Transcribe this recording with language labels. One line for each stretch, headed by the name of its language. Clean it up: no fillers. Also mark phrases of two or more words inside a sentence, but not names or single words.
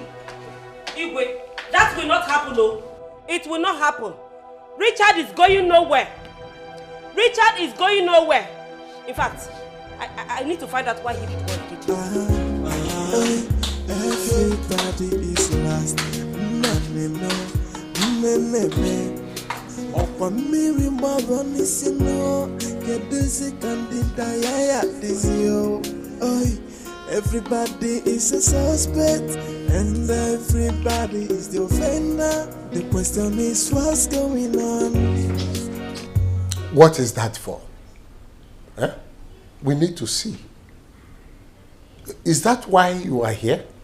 English: Igwe, that will not happen, no. It will not happen. Richard is going nowhere. Richard is going nowhere. In fact, I need to find out why he did what he did. Everybody is lost. Miri mabani sino kedisi kandida yaya dizio. Everybody is a suspect and everybody is the offender. The question is what's going on? What is that for? Eh? We need to see. Is that why you are here?